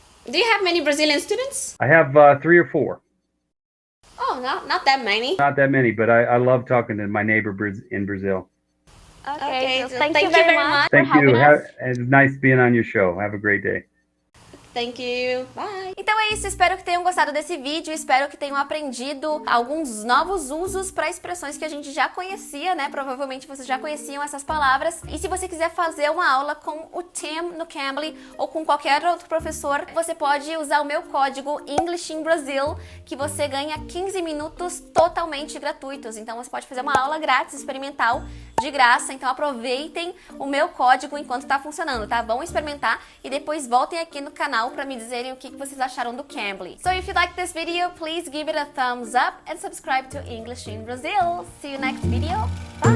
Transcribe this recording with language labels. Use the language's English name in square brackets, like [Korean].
[English] Do you have many Brazilian students? I have 3 or 4. Oh, not that many. Not that many, but I love talking to my neighbor in Brazil. Okay, so thank you very much. Thank for you. helping us. It's nice being on your show. Have a great day. Thank you. Bye. [Portuguese] Então é isso, espero que tenham gostado desse vídeo, espero que tenham aprendido alguns novos usos para expressões que a gente já conhecia, né? Provavelmente vocês já conheciam essas palavras. E se você quiser fazer uma aula com o Tim no Cambly ou com qualquer outro professor, você pode usar o meu código English in Brazil, que você ganha 15 minutos totalmente gratuitos. Então você pode fazer uma aula grátis, experimental, de graça. Então aproveitem o meu código enquanto tá funcionando, tá? Vão experimentar e depois voltem aqui no canal para me dizerem o que vocês acharam do Cambly. [English] So if you like this video, please give it a thumbs up and subscribe to English in Brazil. See you next video.